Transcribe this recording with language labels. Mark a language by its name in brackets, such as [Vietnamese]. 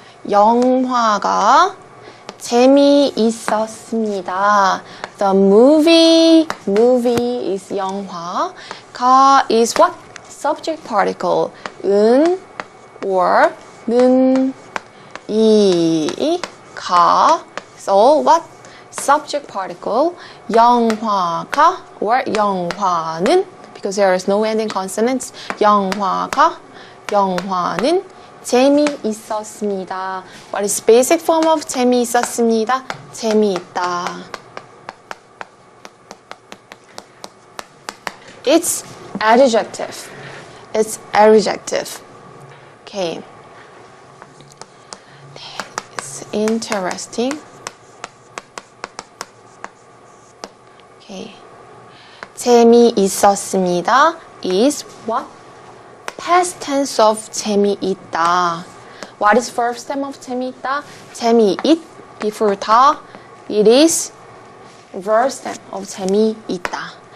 [Korean] 영화가 재미있었습니다. [English] The movie is 영화. 가 is what? Subject particle. [Korean] 은 or 는 이 가. [English] So what? Subject particle. 영화가 or 영화는 because there is no ending consonants. [Korean] 영화가 영화는 재미있었습니다. [English] What is basic form of 재미있었습니다? [Korean] 재미있다. [English] It's adjective. It's adjective. Okay. It's interesting. Okay. 재미있었습니다. Is what? Past tense of 재미있다. What is verb stem of 재미있다? [Korean] 재미있 before 다. [English] It is verb stem of 재미있다.